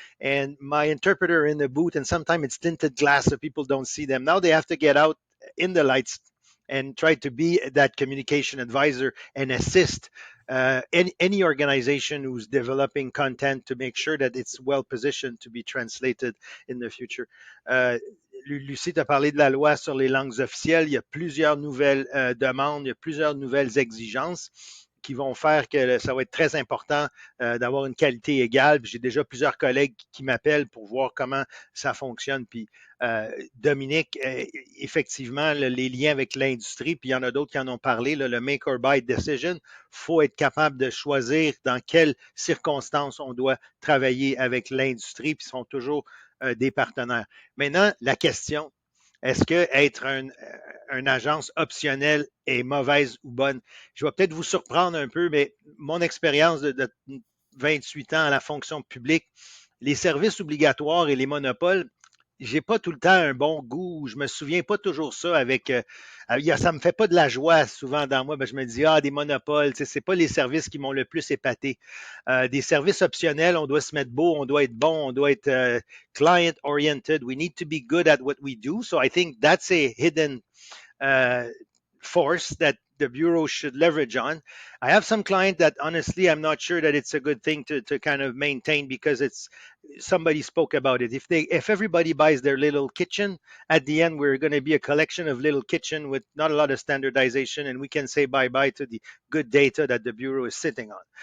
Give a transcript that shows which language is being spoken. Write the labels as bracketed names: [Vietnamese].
[English] And my interpreter in the booth, and sometimes it's tinted glass so people don't see them. Now they have to get out in the lights and try to be that communication advisor and assist any organization who's developing content to make sure that it's well positioned to be translated in the future. [French] Lucie t'a parlé de la loi sur les langues officielles. Il y a plusieurs nouvelles demandes, il y a plusieurs nouvelles exigences qui vont faire que ça va être très important d'avoir une qualité égale. J'ai déjà plusieurs collègues qui m'appellent pour voir comment ça fonctionne. Puis Dominic, effectivement, les liens avec l'industrie, puis il y en a d'autres qui en ont parlé, le [English] make or buy decision, [French] il faut être capable de choisir dans quelles circonstances on doit travailler avec l'industrie, puis ils sont toujours des partenaires. Maintenant, la question, est-ce que être une agence optionnelle est mauvaise ou bonne? Je vais peut-être vous surprendre un peu, mais mon expérience de 28 ans à la fonction publique, les services obligatoires et les monopoles, j'ai pas tout le temps un bon goût. Je me souviens pas toujours ça avec. Ça me fait pas de la joie souvent dans moi. Ben, je me dis, des monopoles, c'est pas les services qui m'ont le plus épaté. Des services optionnels, on doit se mettre beau, on doit être bon, on doit être client-oriented. [English] We need to be good at what we do. So I think that's a hidden force that the bureau should leverage on. I have some client that honestly I'm not sure that it's a good thing to kind of maintain because it's somebody spoke about it. If everybody buys their little kitchen, at the end we're going to be a collection of little kitchen with not a lot of standardization, and we can say bye-bye to the good data that the bureau is sitting on.